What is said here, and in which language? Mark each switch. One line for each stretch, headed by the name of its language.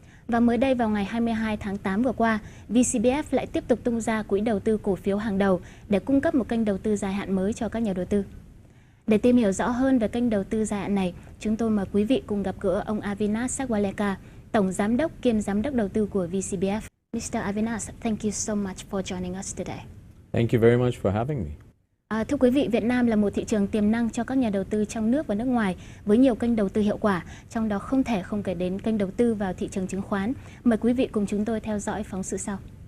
Vietnamese: Và mới đây vào ngày 22 tháng 8 vừa qua, VCBF lại tiếp tục tung ra quỹ đầu tư cổ phiếu hàng đầu để cung cấp một kênh đầu tư dài hạn mới cho các nhà đầu tư. Để tìm hiểu rõ hơn về kênh đầu tư dài hạn này, chúng tôi mời quý vị cùng gặp gỡ ông Avinash Sagwalekar, Tổng Giám đốc kiêm Giám đốc đầu tư của VCBF.
English: Mr. Avinash, thank you so much for joining us today. Thank you very much for having me.
Vietnamese: Thưa quý vị, Việt Nam là một thị trường tiềm năng cho các nhà đầu tư trong nước và nước ngoài với nhiều kênh đầu tư hiệu quả, trong đó không thể không kể đến kênh đầu tư vào thị trường chứng khoán. Mời quý vị cùng chúng tôi theo dõi phóng sự sau.